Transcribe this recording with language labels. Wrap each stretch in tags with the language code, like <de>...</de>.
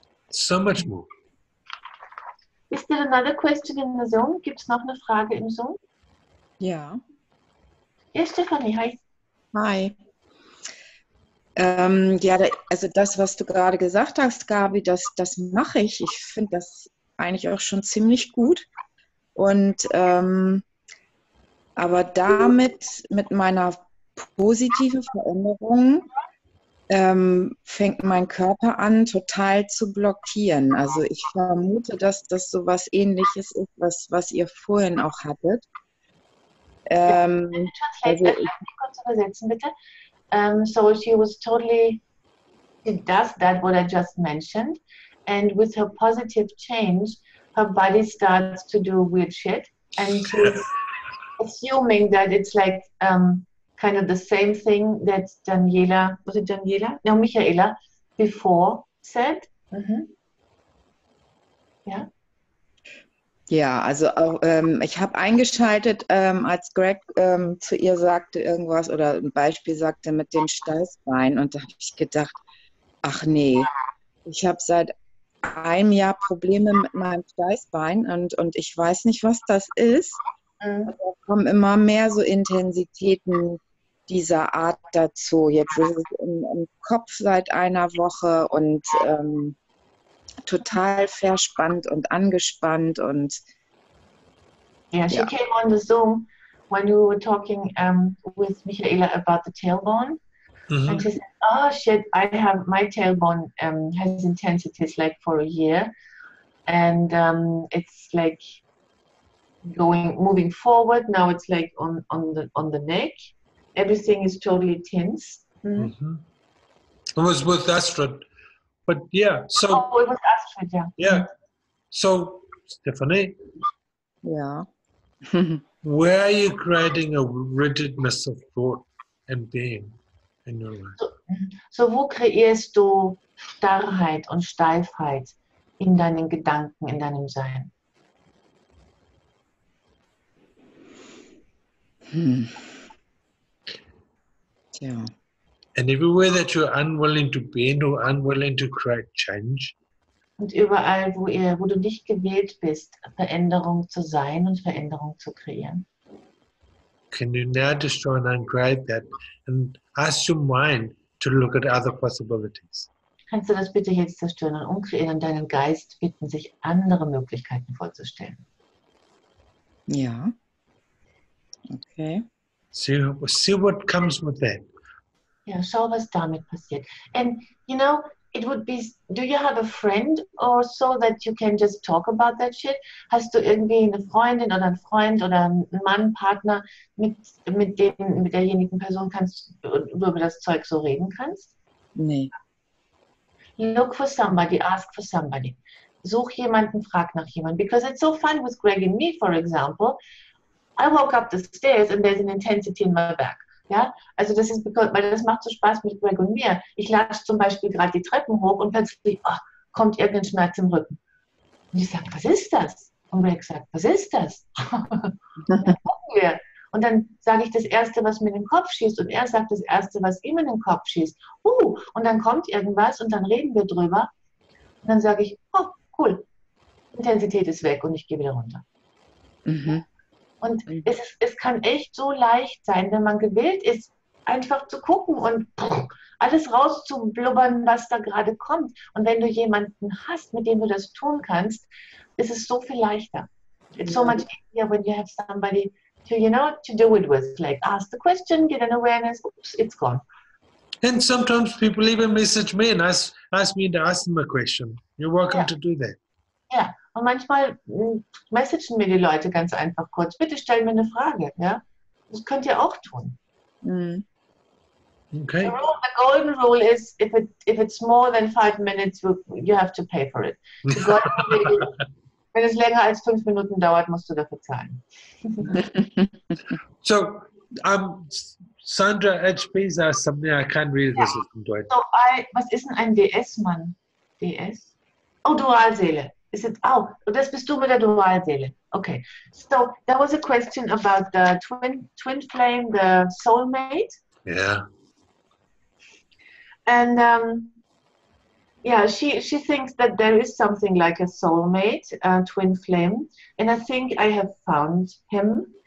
<en>So much more. Is there another question in the Zoom?</en> <de>Gibt es noch eine Frage im Zoom? Ja. Ja, Stefanie, hi. Hi. Ja, also das, was du gerade gesagt hast, Gabi, das mache ich. Ich finde das eigentlich auch schon ziemlich gut. Und aber mit meiner positiven Veränderung, fängt mein Körper an, total zu blockieren. Also ich vermute, dass das so was Ähnliches ist, was ihr vorhin auch hattet. Also kurz übersetzen, bitte.</de> <en>So she does that what I just mentioned, and with her positive change, her body starts to do weird shit, and she's assuming that it's like kind of the same thing that Daniela, was it Daniela? No, Michaela before said.</en> <de>Ja. Ja, also auch, ich habe eingeschaltet, als Greg zu ihr sagte irgendwas oder ein Beispiel sagte mit dem Steißbein, und da habe ich gedacht, ach nee, ich habe seit einem Jahr Probleme mit meinem Steißbein und ich weiß nicht, was das ist. Da kommen immer mehr so Intensitäten dieser Art dazu. Jetzt ist es im Kopf seit einer Woche und total verspannt und angespannt und</de> <en>Yeah, she came on the Zoom when we were talking with Michaela about the tailbone, and she said, "Oh shit, my tailbone has intensities like for a year, and it's like moving forward. Now it's like on the neck. Everything is totally tense." It was with Astrid, but yeah. So it was Astrid, yeah. Yeah. So Stephanie,</en> <de>ja.</de> <en>where are you creating a rigidness of thought and being in your life?</en> <de>So wo kreierst du Starrheit und Steifheit in deinen Gedanken, in deinem Sein? Tja.</de> <en>And everywhere that you're unwilling to bend or unwilling to create change.</en> <de>Und überall, wo du nicht gewählt bist, Veränderung zu sein und Veränderung zu kreieren.</de> <en>Can you now destroy and uncreate that and ask your mind to look at other possibilities?</en> <de>Kannst du das bitte jetzt zerstören und umkreieren und deinen Geist bitten, sich andere Möglichkeiten vorzustellen? Ja. Okay.</de> <en>See what comes with that.</en> <de>Ja, schau, was damit passiert.</de> <en>And, you know, it would be, do you have a friend or so that you can just talk about that shit?</en> <de>Hast du irgendwie eine Freundin oder einen Freund oder einen Mann, Partner, mit derjenigen Person du über das Zeug so reden kannst? Nee.</de> <en>Look for somebody, ask for somebody.</en> <de>Such jemanden, frag nach jemandem.</de> <en>Because it's so fun with Greg and me, for example. I woke up the stairs and there's an intensity in my back.</en> <de>Ja, also das ist, weil das macht so Spaß mit Greg und mir. Ich latsche zum Beispiel gerade die Treppen hoch und plötzlich kommt irgendein Schmerz im Rücken. Und ich sage, was ist das? Und Greg sagt, was ist das? Dann gucken wir. Und dann sage ich das Erste, was mir in den Kopf schießt. Und er sagt das Erste, was ihm in den Kopf schießt. Und dann kommt irgendwas und dann reden wir drüber. Und dann sage ich, oh, cool, Intensität ist weg und ich gehe wieder runter. Mhm. Und es kann echt so leicht sein, wenn man gewillt ist, einfach zu gucken und alles rauszublubbern, was da gerade kommt. Und wenn du jemanden hast, mit dem du das tun kannst, ist es so viel leichter.</de> <en>It's so much easier when you have somebody to, you know, to do it with. Like, ask the question, get an awareness, oops, it's gone. And sometimes people even message me and ask me to ask them a question. You're welcome to do that.</en> <de>Ja, und manchmal messagen mir die Leute ganz einfach kurz, bitte stell mir eine Frage. Ja? Das könnt ihr auch tun. Mhm. Okay.</de> <en>The golden rule is if it's more than 5 minutes, you have to pay for it. The golden rule is,</en> <de>wenn es länger als 5 Minuten dauert, musst du dafür zahlen.</de> <en>So, Sandra HP's asked something I can't read this in Deutsch.</en> <de>So, was ist denn ein DS-Mann? DS? Oh, Dualseele.</de> <en>Is it?</en> <de>Oh, das bist du mit der Dualseele. Okay.</de> <en>So, there was a question about the twin flame, the soulmate. Yeah. And yeah, she thinks that there is something like a soulmate, twin flame, and I think I have found him.</en>